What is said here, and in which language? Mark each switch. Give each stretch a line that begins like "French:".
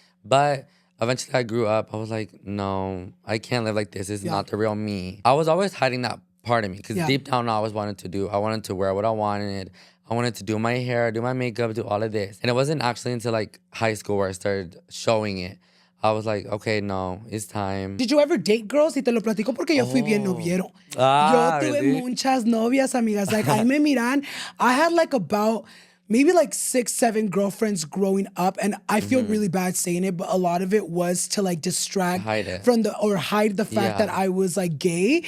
English: But eventually I grew up. I was like, no, I can't live like this. It's not the real me. I was always hiding that part of me because deep down I always wanted to wear what I wanted. I wanted to do my hair, do my makeup, do all of this. And it wasn't actually until like high school where I started showing it. I was like, okay, no, it's time. Did you ever date girls?
Spanish: Y te lo platico porque yo fui bien noviero. Yo tuve muchas novias, amigas.
English: Like,
Spanish: ahí me miran.
English: I had like about... maybe like 6, 7 girlfriends growing up. And I feel really bad saying it, but a lot of it was to like distract hide the fact that I was like gay.